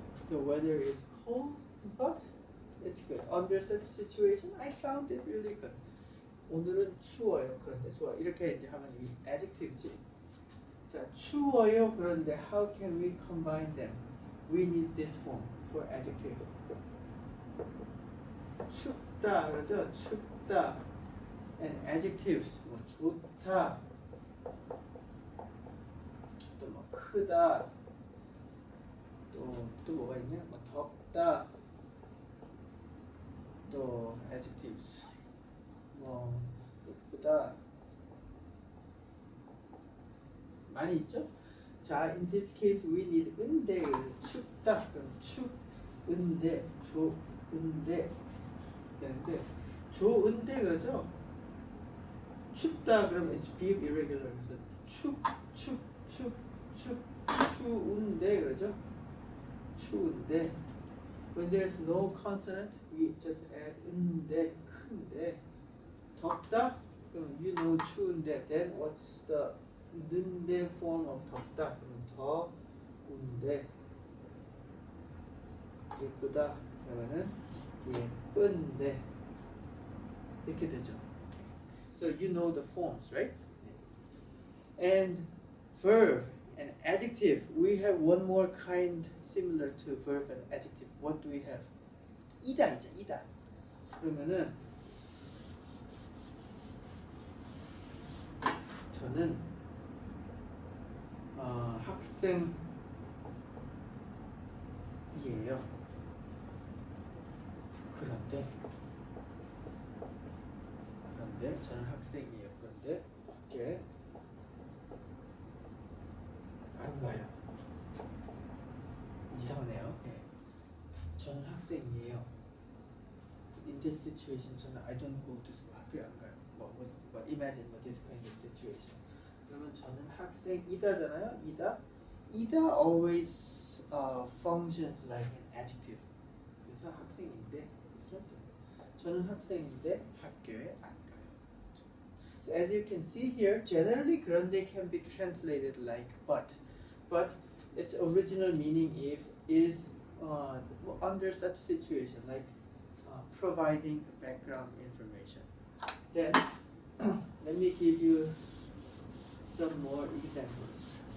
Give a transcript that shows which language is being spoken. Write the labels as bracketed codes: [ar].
[en] The weather is cold, but it's good. Under such situation, I found it really good. [ko] 오늘은 추워요. 그런데 좋아. 이렇게 이제 하면 이 adjective지. 자, 추워요. [en] 그런데 how can we combine them? We need this form for adjective. [ko] 춥다 그러죠. 춥다. [en] And adjectives 뭐 좋다. [ko] 또 뭐 크다. 또 뭐가 있냐? 뭐 덥다. 또 adjectives. 뭐 예쁘다. 많이 있죠? [en] 자, in this case we need 은대. [ko] 춥다. 그럼 춥은대, 좋은대 되는데 좋은대 그러죠? [en] 춥다 그러면 it's being irregular. [ko] 그래서 추운데 그러죠? 추운데. [en] When there's no consonant, we just add 은대, 큰데. [ko] 덥다? [en] 그럼 you know 추운데. Then what's the 는대 form of 덥다? [ko] 그러면 더운데. 예쁘다. 그러면은 예쁜데. 이렇게 되죠. [en] So you know the forms, right? And verb and adjective. We have one more kind similar to verb and adjective. What do we have? 이다이죠, 이다. [ko] 그러면은 저는 학생이에요. 그런데 저는 학생이에요. 그런데 밖에 안 가요. 이상하네요. 네. 저는 학생이에요. [en] In this situation, 저는 I don't go to school. [ko] 학교에 안 가요. [en] But imagine this kind of situation. [ko] 그러면 저는 학생이다잖아요. [en] 이다 always functions like an adjective. [ko] 그래서 학생인데 이렇게 하면 됩니다. 저는 학생인데 학교에 안 가요. [en] So as you can see here, generally 그런데 can be translated like but its original meaning is under such situation like providing background information. Then let me give you some more examples.